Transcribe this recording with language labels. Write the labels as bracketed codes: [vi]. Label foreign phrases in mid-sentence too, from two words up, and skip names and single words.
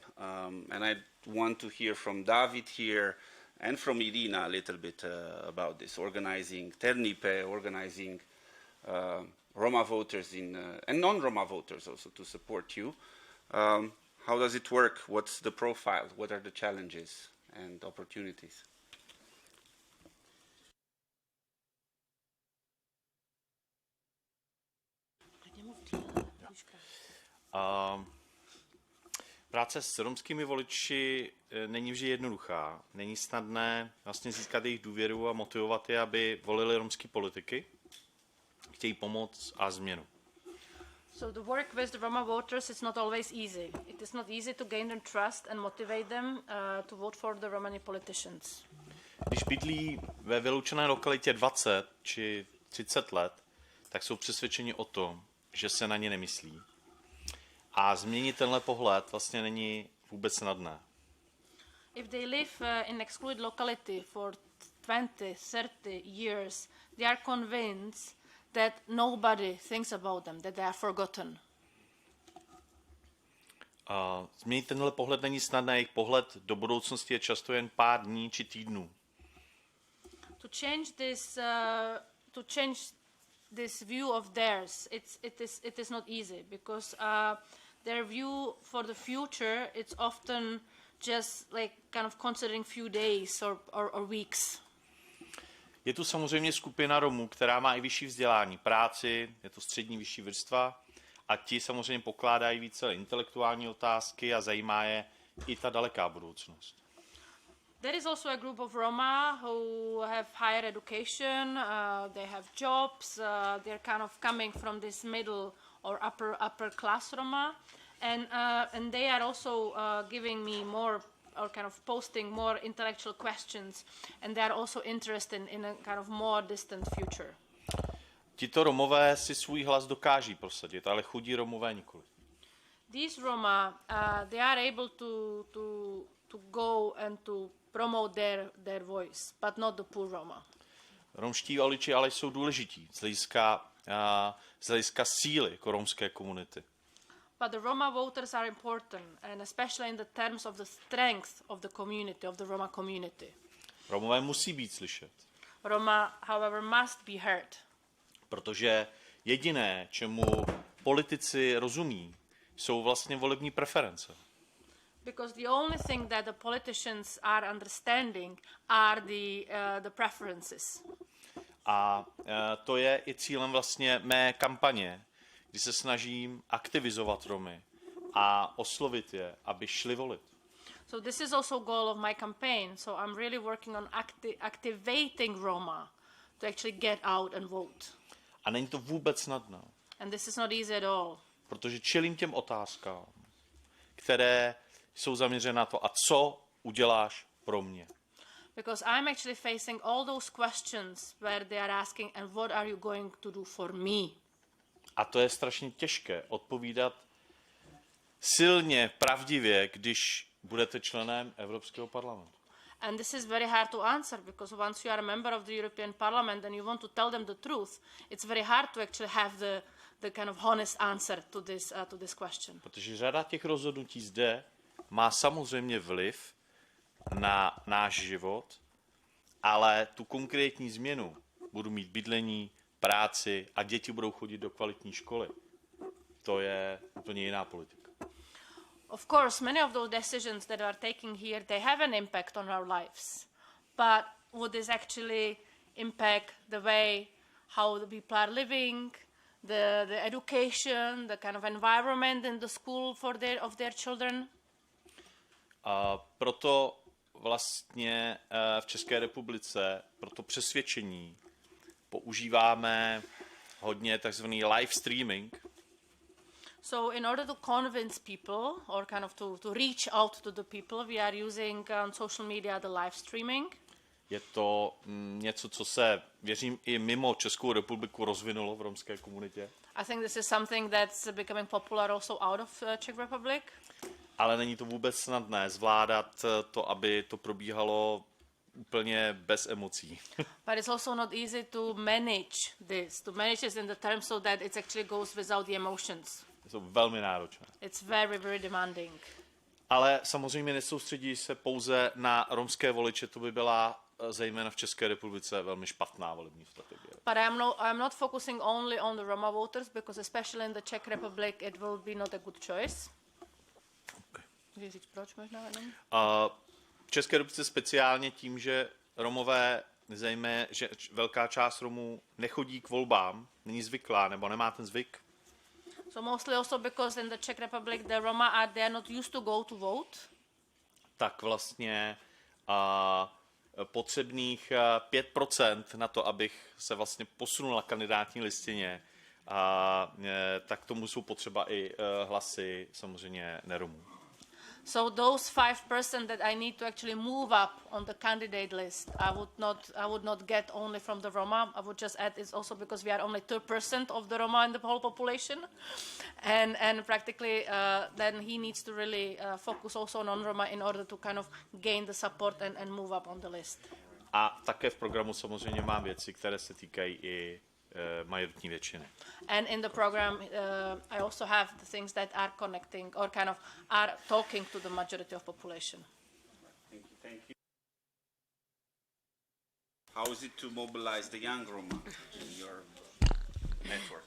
[en] And I want to hear from David here and from Irina a little bit about this, organizing Ternipe, organizing Roma voters and non-Roma voters also to support you. How does it work? What's the profile? What are the challenges and opportunities? [cs] Práce s romskými voliči není vždy jednoduchá. Není snadné vlastně získat jejich důvěru a motivovat je, aby volili romské politiky. Chtějí pomoc a změnu. [en] So the work with the Roma voters is not always easy. It is not easy to gain their trust and motivate them to vote for the Romani politicians. [cs] Když bydlí ve vyloučené lokalitě 20 či 30 let, tak jsou přesvědčeni o tom, že se na ně nemyslí. A změnit tenhle pohled vlastně není vůbec snadné. [en] If they live in excluded locality for 20, 30 years, they are convinced that nobody thinks about them, that they are forgotten. [cs] Změnit tenhle pohled není snadné, jejich pohled do budoucnosti je často jen pár dní či týdnů. [en] To change this view of theirs, it is not easy because their view for the future, it's often just like kind of considering few days or weeks. [cs] Je tu samozřejmě skupina Romů, která má i vyšší vzdělání, práci, je to střední vyšší vrstva a ti samozřejmě pokládají více intelektuální otázky a zajímá je i ta daleká budoucnost. [en] There is also a group of Roma who have higher education, they have jobs, they're kind of coming from this middle or upper class Roma, and they are also giving me more or kind of posting more intellectual questions, and they are also interested in a kind of more distant future. [cs] Tito Romové si svůj hlas dokáží prosadit, ale chudí Romové nikoli. [en] These Roma, they are able to go and to promote their voice, but not the poor Roma. [cs] Romští voliči ale jsou důležití z hlediska síly jako romské komunity. [en] But the Roma voters are important, and especially in the terms of the strength of the community, of the Roma community. [cs] Romové musí být slyšet. [en] Roma, however, must be heard. [cs] Protože jediné, čemu politici rozumí, jsou vlastně volební preference. [en] Because the only thing that the politicians are understanding are the preferences. [cs] A to je i cílem vlastně mé kampaně, kdy se snažím aktivizovat Romy a oslovit je, aby šli volit. [en] So this is also goal of my campaign. So I'm really working on activating Roma to actually get out and vote. [cs] A není to vůbec snadné. [en] And this is not easy at all. [cs] Protože čelím těm otázkám, které jsou zaměřené na to, a co uděláš pro mě. [en] because I'm actually facing all those questions where they are asking, and what are you going to do for me? [cs] A to je strašně těžké odpovídat silně, pravdivě, když budete členem Evropského parlamentu. [en] And this is very hard to answer, because once you are a member of the European Parliament and you want to tell them the truth, it's very hard to actually have the kind of honest answer to this question. [cs] Protože řada těch rozhodnutí zde má samozřejmě vliv na náš život, ale tu konkrétní změnu, budu mít bydlení, práci a děti budou chodit do kvalitní školy, to je úplně jiná politika. [en] Of course, many of those decisions that are taking here, they have an impact on our lives. But would this actually impact the way how the people are living, the education, the kind of environment in the school of their children? [cs] Proto vlastně v České republice, proto přesvědčení používáme hodně takzvaný [en] live streaming. So in order to convince people, or kind of to reach out to the people, we are using on social media the live streaming. [cs] Je to něco, co se, věřím, i mimo Českou republiku rozvinulo v romské komunitě. [en] I think this is something that's becoming popular also out of Czech Republic. [cs] Ale není to vůbec snadné zvládat to, aby to probíhalo úplně bez emocí. [en] But it's also not easy to manage this in the terms so that it actually goes without the emotions. [cs] Jsou velmi náročné. [en] It's very, very demanding. [cs] Ale samozřejmě nesoustředí se pouze na romské voliče, to by byla zejména v České republice velmi špatná volební strategie. [en] But I'm not focusing only on the Roma voters, because especially in the Czech Republic it will be not a good choice. [cs] Můžeš říct proč možná jenom? V České republice speciálně tím, že Romové, zejména, že velká část Romů nechodí k volbám, není zvyklá nebo nemá ten zvyk. [en] So mostly also because in the Czech Republic the Roma they are not used to go to vote. [cs] Tak vlastně potřebných 5% na to, abych se vlastně posunul na kandidátní listině, tak tomu jsou potřeba i hlasy samozřejmě neromů. [en] So those 5% that I need to actually move up on the candidate list, I would not get only from the Roma. I would just add it's also because we are only 2% of the Roma in the whole population, and practically then he needs to really focus also on non-Roma in order to kind of gain the support and move up on the list. [cs] A také v programu samozřejmě mám věci, které se týkají i majoritní většiny. [en] And in the program, I also have the things that are connecting or kind of are talking to the majority of population. Thank you. How is it to mobilize the young Roma in your network?